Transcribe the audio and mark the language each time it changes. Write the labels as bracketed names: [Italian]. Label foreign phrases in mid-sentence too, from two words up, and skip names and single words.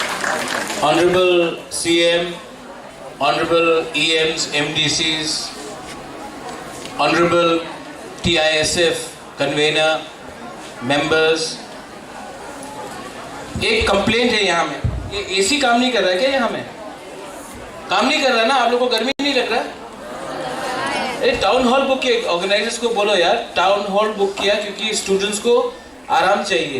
[English] Honorable CM, Honorable EMs, MDCs, Honorable TISF convener, members, [Hindi] एक कंप्लेंट है यहाँ में, ये एसी काम नहीं कर रहा है क्या? यहाँ में काम नहीं कर रहा ना? आप लोगों को गर्मी नहीं लग रहा? अरे [English] town hall book [Hindi] किया, ऑर्गेनाइजर्स को बोलो यार [English] town hall book [Hindi] किया क्योंकि स्टूडेंट्स को आराम चाहिए।